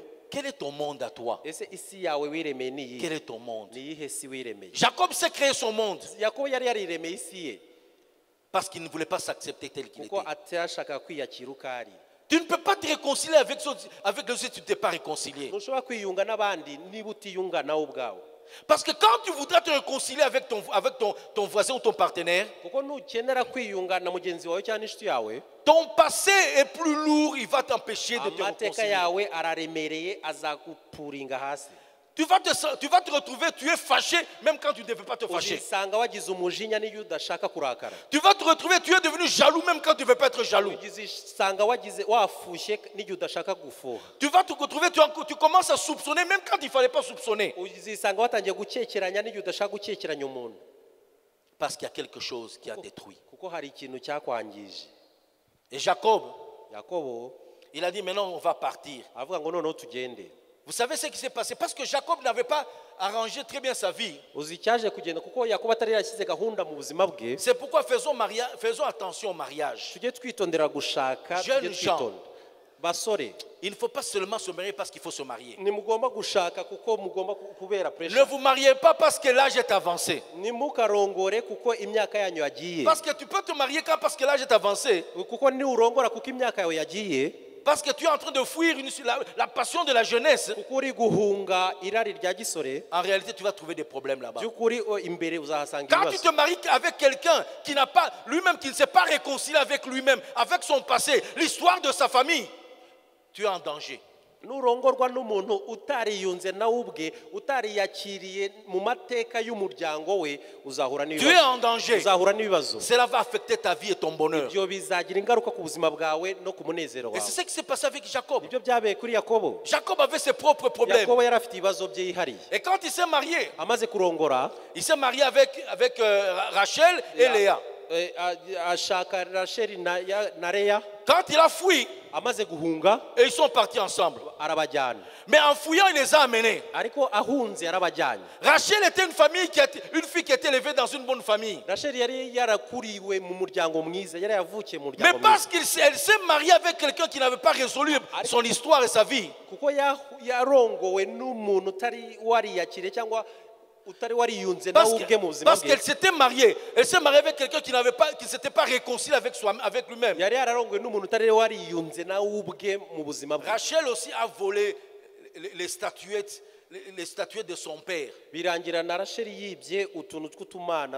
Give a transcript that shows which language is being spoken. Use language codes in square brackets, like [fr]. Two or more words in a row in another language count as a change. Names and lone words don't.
[fr] Quel est ton monde à toi? [rw] ese isi yawe wiremeye ni [fr] Quel [rw] iyihe [fr] est ton monde? [rw] ni iyihe si wiremeye [fr] Jacob s'est créé son monde [rw] yakobo yari yariremeye isi ye [fr] parce qu'il ne voulait pas s'accepter tel qu'il [rw] kuko [fr] était. [rw] atashakaga kwiyakira uko ari [fr] Tu ne peux pas te réconcilier avec les autres si tu ne t'es pas réconcilié. [rw] ntushobora kwiyunga n'abandi niba utiyunga nawe ubwawe [fr] Parce que quand tu voudras te réconcilier avec ton voisin ou ton partenaire, [rw] kuko nukenera kwiyunga na mugenzi wawe cyangwa n'inshuti yawe [fr] ton passé est plus lourd, il va t'empêcher de te [rw] amateka [fr] réconcilier. [rw] yawe araremereye azagupuringa hasi [fr] Tu vas te retrouver, tu es fâché même quand tu ne devais pas te fâcher. [rw] uzisanga wagize umujinya n'iyo udashaka kurakara [fr] Tu vas te retrouver, tu es devenu jaloux même quand tu ne devais pas être jaloux. [rw] uzisanga wafushye n'iyo udashaka gufuha [fr] Tu vas te retrouver, tu commences à soupçonner même quand il ne fallait pas soupçonner. [rw] uzisanga watangiye gukekeranya n'iyo udashaka gukekeranya umuntu [fr] Parce qu'il y a quelque chose qui a détruit. [rw] kuko hari ikintu cyakwangije [fr] Et Jacob, [rw] yakobo [fr] il a dit maintenant on va partir. [rw] avuga ngo noneho tugende [fr] Vous savez ce qui s'est passé? Parce que Jacob n'avait pas arrangé très bien sa vie. [rw] uzi icyaje kugenda kuko yakobo atari yarashyize gahunda mu buzima bwe [fr] C'est pourquoi faisons attention au mariage. [rw] tujye twitondera gushaka [fr] Jeune [rw] tujye [fr] gens. [rw] twitonda basore [fr] Il ne faut pas seulement se marier parce qu'il faut se marier. [rw] ntimugomba gushaka kuko mugomba kubera [fr] Ne [rw] pressure [fr] vous mariez pas parce que l'âge est avancé. [rw] ntimukarongore kuko imyaka yanyu yagiye [fr] Parce que tu peux te marier quand parce que l'âge est avancé. [rw] kuko niurongora kuko imyaka yawe yagiye [fr] Parce que tu es en train de fuir la passion de la jeunesse. [rw] kuko uri guhunga irari rya gisore [fr] En réalité, tu vas trouver des problèmes là-bas. [rw] by'ukuri imbere uzahasanga [fr] Quand tu [rw] ibibazo [fr] te maries avec quelqu'un qui n'a pas lui-même, qui ne s'est pas réconcilié avec lui-même, avec son passé, l'histoire de sa famille, tu es en danger. [rw] nurongorwa n'umuntu utariyunze nawe ubwe utariyakiriye mu mateka y'umuryango we uzahura [fr] Tu es [rw] n'ibibazo [fr] en danger. [rw] uzahura n'ibibazo [fr] Cela va affecter ta vie et ton bonheur. [rw] ibyo bizagira ingaruka ku buzima bwawe no ku munezero [fr] Et [rw] wawe [fr] c'est ce qui s'est passé avec Jacob. [rw] ibyo byabaye kuri yakobo [fr] Jacob avait ses propres problèmes. [rw] yakobo yari afite ibibazo bye yihariye [fr] Et quand il s'est marié, [rw] amaze kurongora [fr] il s'est marié avec Rachel et Léa. [rw] ashaka rasheli na leya [fr] Quand il a fui, [rw] amaze guhunga [fr] et ils sont partis ensemble. [rw] arabajyana [fr] Mais en fouillant, il les a amenés. [rw] ariko ahunze yarabajyanye [fr] Rachel était une fille qui était élevée dans une bonne famille. [rw] rasheli yari yarakuriwe mu muryango mwiza yari yavukiye mu [fr] Mais [rw] muryango [fr] parce [rw] mwiza [fr] qu'elle s'est mariée avec quelqu'un qui n'avait pas résolu son histoire et sa vie, [rw] kuko yarongowe n'umuntu utari wariyakire cyangwa utari wariyunze nawe ubwe mu buzima [fr] parce [rw] bwe [fr] qu'elle s'était mariée. Elle s'est mariée avec quelqu'un qui ne s'était pas réconcilié avec lui-même. [rw] yari yararongowe n'umuntu utari wariyunze nawe ubwe mu buzima bwe [fr] Rachel aussi a volé les statuettes de son père. [rw] birangira na rasheli yibye utuntu tw'utumana